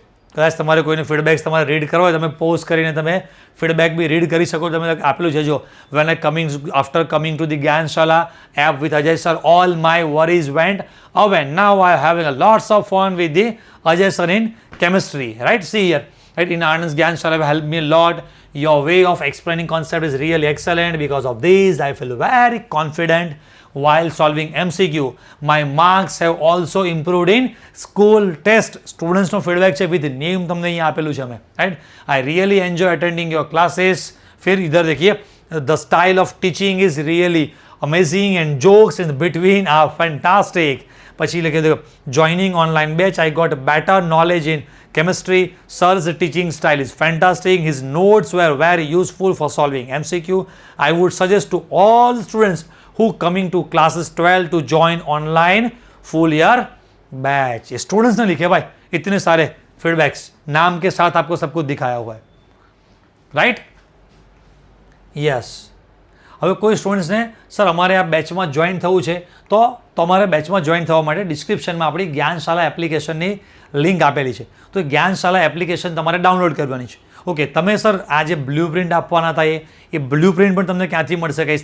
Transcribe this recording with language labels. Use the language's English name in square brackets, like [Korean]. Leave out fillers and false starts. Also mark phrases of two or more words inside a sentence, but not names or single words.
[Gujarati] કદાચ તમારે કોઈને ફીડબેક્સ તમારે રીડ કરવા હોય તમે પોઝ કરીને તમે ફીડબેક બી રીડ કરી શકો. તમે આપેલું છે જો [English] When after coming to the Gyanshala app with Ajay sir all my worries went away now I having a lots of fun with the Ajay sir in chemistry, right. See here, right. ઇન Anand's Gyanshala helped me a lot. Your way of explaining concept is really excellent. Because of this, I feel very confident while solving MCQ. My marks have also improved in school test. [Gujarati] Students નો feedback છે [English] with name [Gujarati] તમને અહીંયા આપેલું છે અમે, [English] right. I really enjoy attending your classes. [Hindi] फिर इधर देखिए, [English] the style of teaching is really amazing and jokes in between are fantastic. [Gujarati] પછી લખી દો [English] joining online batch I got better knowledge in chemistry. Sir's teaching style is fantastic. His notes were very useful for solving MCQ. I would suggest to all students who coming to classes 12 to join online full year batch. [Hindi] ये स्टूडेंट्स ने लिखे भाई इतने सारे फीडबैक्स नाम के साथ आपको सब कुछ दिखाया हुआ है, राइट. यस. [Gujarati] હવે કોઈ સ્ટુડન્ટ્સને સર અમારે આ બેચમાં જોઈન થવું છે તો તમારે બેચમાં જોઈન થવા માટે ડિસ્ક્રિપ્શનમાં આપણી જ્ઞાનશાલા એપ્લિકેશનની લિંક આપેલી છે. તો જ્ઞાનશાલા એપ્લિકેશન તમારે ડાઉનલોડ કરવાની છે. ઓકે, તમે સર આ જે [English] blue print [Gujarati] આપવાના હતા એ [English] blue print [Gujarati] પણ તમને ક્યાંથી મળશે કહીશ.